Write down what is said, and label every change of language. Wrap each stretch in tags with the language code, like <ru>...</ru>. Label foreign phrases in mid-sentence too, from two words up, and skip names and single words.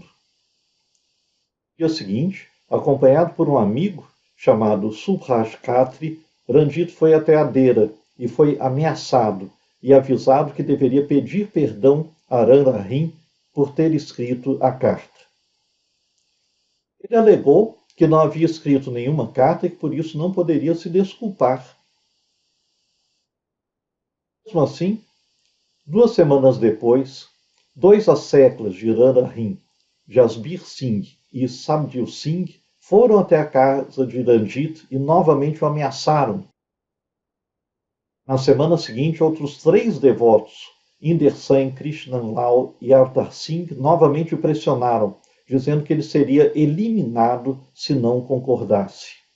<pt>No dia seguinte, acompanhado por um amigo chamado Subhash Khatri, Ranjit foi até a Dera e foi ameaçado e avisado que deveria pedir perdão a Ram Rahim por ter escrito a carta. Ele alegou que não havia escrito nenhuma carta e que por isso não poderia se desculpar. Mesmo assim, 2 semanas depois, 2 asseclas de Ram Rahim, Jasbir Singh e Sabdil Singh, foram até a casa de Ranjit e novamente o ameaçaram. Na semana seguinte, outros 3 devotos, Inder Singh, Krishan Lal e Avtar Singh, novamente o pressionaram, dizendo que ele seria eliminado se não concordasse.</pt>